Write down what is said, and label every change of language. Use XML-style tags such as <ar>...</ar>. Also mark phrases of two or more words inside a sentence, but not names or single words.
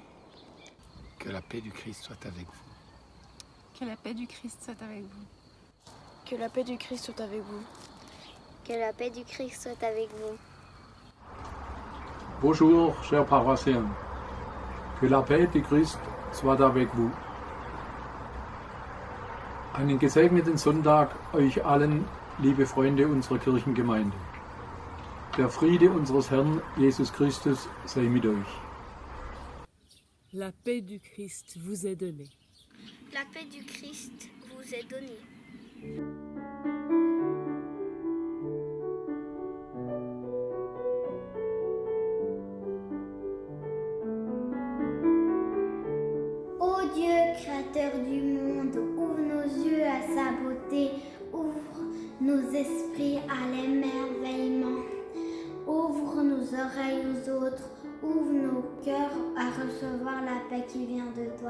<fr>Que la paix du Christ soit avec vous. Que la paix du Christ soit avec vous. Que la paix du Christ soit avec vous. Que la paix du Christ soit avec vous. Bonjour, chers paroissiens. Que la paix du Christ soit avec vous.</fr> <de>Einen gesegneten Sonntag euch allen, liebe Freunde unserer Kirchengemeinde. Der Friede unseres Herrn Jesus Christus sei mit euch.</de> <fr>La paix du Christ vous est donnée. La paix du Christ vous est donnée. Ô Dieu, créateur du monde, ouvre nos yeux à sa beauté, ouvre nos esprits à l'émerveillement, ouvre nos oreilles aux autres, ouvre nos cœurs à recevoir la paix qui vient de toi.</fr>